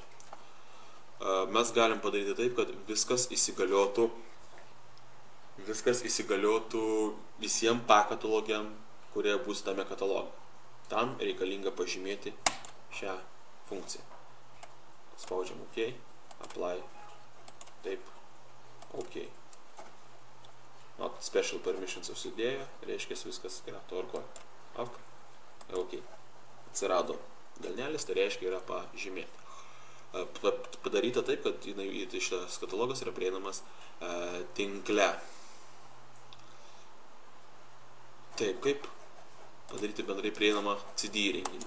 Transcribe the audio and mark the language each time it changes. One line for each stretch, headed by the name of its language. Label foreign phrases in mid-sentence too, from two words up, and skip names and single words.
Lithuanian: Mes galim padaryti taip, kad viskas įsigaliotų visiems pakatalogiam, kurie bus tame kataloge. Tam reikalinga pažymėti šią funkciją. Spaudžiam
English: OK, apply,
Lithuanian: taip, OK.
English: Not special permissions
Lithuanian: užsidėjo, reiškia viskas yra tvarkoj. OK. Atsirado delnelis, tai reiškia yra pažymėti. Padaryta taip, kad šitas katalogas yra prieinamas tinkle. Taip, kaip padaryti bendrai prieinamą CD įrenginį.